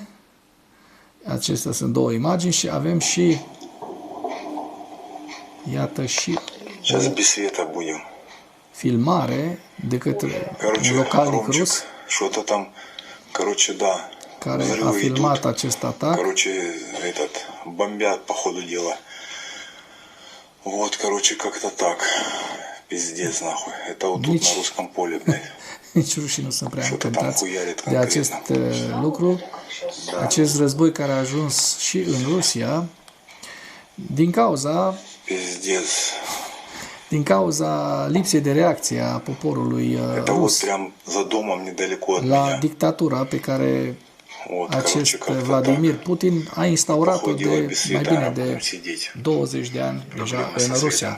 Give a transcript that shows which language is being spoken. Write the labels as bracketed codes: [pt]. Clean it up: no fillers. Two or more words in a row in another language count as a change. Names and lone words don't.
[ro] Acestea sunt două imagini și avem și, iată, și o filmare de către un localnic rus care a filmat acest atac. [ru] Бомбят по ходу дела. Вот, короче, как-то так. Пиздец, нахуй. Это вот тут на русском поле, блядь. [ro] Nici rușii nu sunt prea încântați de acest lucru. Acest război care a ajuns și în Rusia din cauza lipsei de reacție a poporului rus la dictatura pe care acest Vladimir Putin a instaurat-o de mai bine de 20 de ani deja în Rusia.